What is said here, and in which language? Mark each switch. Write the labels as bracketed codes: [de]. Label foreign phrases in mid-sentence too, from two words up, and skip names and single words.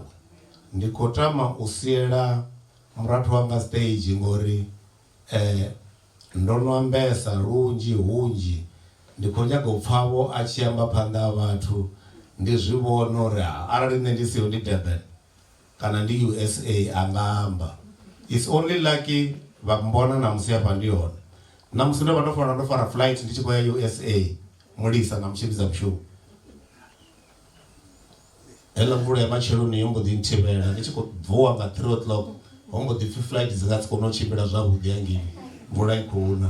[ve] Ndi khou tama u siela murathu wanga stage ngori ndo no ambesa lunzhi hunzhi, ndi khou nyaga u pfhavho a tshi amba phanḓa ha vhathu ndi zwi vhona uri arali nṋe ndi siho ndi Durban kana ndi USA anga amba. [en] It's only lucky [ve] vha mbona na musi hafha ndi hone. Na musi ndo vha ndo fara flight ndi tshi khou ya USA mulisa na mutshimbidza mushumo. Heḽa mvula ya matsheloni yo mbo ḓi nthivhela ndi tshi khou vuwa nga 3 o'clock, ho mbo ḓi pfhi flight dzi nga si kone u tshimbila zwavhuḓi hangei mvula i khou na.